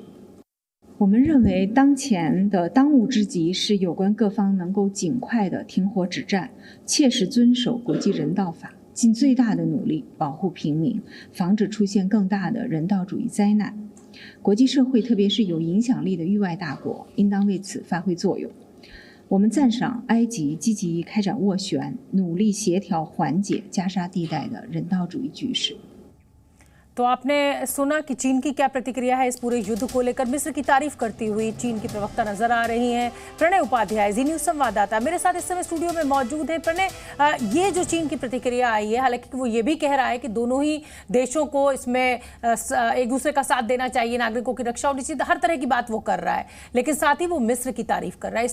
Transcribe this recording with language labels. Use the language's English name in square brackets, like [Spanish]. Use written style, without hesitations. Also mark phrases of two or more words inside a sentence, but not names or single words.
[Chinese] 我们认为，当前的当务之急是有关各方能够尽快的停火止战，切实遵守国际人道法，尽最大的努力保护平民，防止出现更大的人道主义灾难。国际社会，特别是有影响力的域外大国，应当为此发挥作用。我们赞赏埃及积极开展斡旋，努力协调缓解加沙地带的人道主义局势。 [Hindi] तो आपने सुना कि चीन की क्या प्रतिक्रिया है इस पूरे युद्ध को लेकर। मिस्र की तारीफ करती हुई चीन की प्रवक्ता नजर आ रही हैं प्रणय उपाध्याय, जी न्यूज संवाददाता मेरे साथ इस समय स्टूडियो में मौजूद है। प्रणय, ये जो चीन की प्रतिक्रिया आई है, हालांकि वो ये भी कह रहा है कि दोनों ही देशों को इसमें एक दूसरे का साथ देना चाहिए, नागरिकों की रक्षा होनी चाहिए, हर तरह की बात वो कर रहा है, लेकिन साथ ही वो मिस्र की तारीफ कर रहा है।